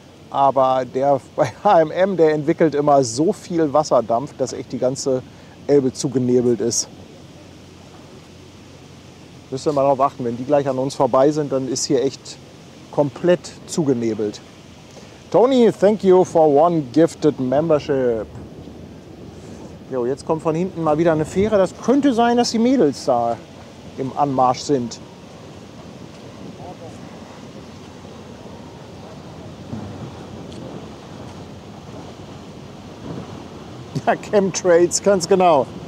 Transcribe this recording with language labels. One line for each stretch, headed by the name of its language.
German: Aber der bei HMM, der entwickelt immer so viel Wasserdampf, dass echt die ganze Elbe zugenebelt ist. Müsst ihr mal darauf achten, wenn die gleich an uns vorbei sind, dann ist hier echt komplett zugenebelt.
English: Tony, thank you for one gifted membership.
German: Jo, jetzt kommt von hinten mal wieder eine Fähre. Das könnte sein, dass die Mädels da im Anmarsch sind. Ja, Chemtrails, ganz genau.